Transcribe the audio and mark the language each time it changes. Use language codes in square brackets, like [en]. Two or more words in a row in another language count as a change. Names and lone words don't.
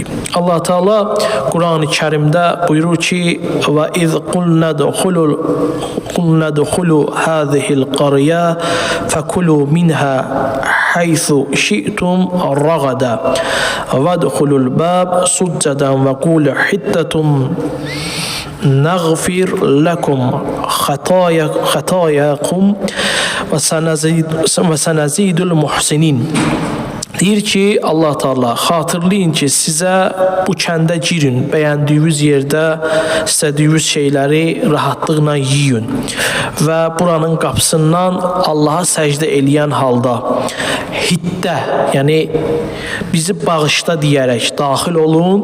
[az] Allah Teala Quran-ı Kərimdə buyurur ki, [ar] وإذ قلنا ادخلوا هذه القرية فكلوا منها حيث شئتم رغدا وادخلوا الباب سجدا وقولوا حطة نغفر لكم خطاياكم وسنزيد المحسنين. [az] Deyir ki, Allah Teala xatırlayın ki, sizə bu kəndə girin, bəyəndiyiniz yerdə istədiyiniz şeyləri rahatlıqla yiyin və buranın qapısından Allaha səcdə eləyən halda hiddə, yəni bizi bağışla deyərək daxil olun.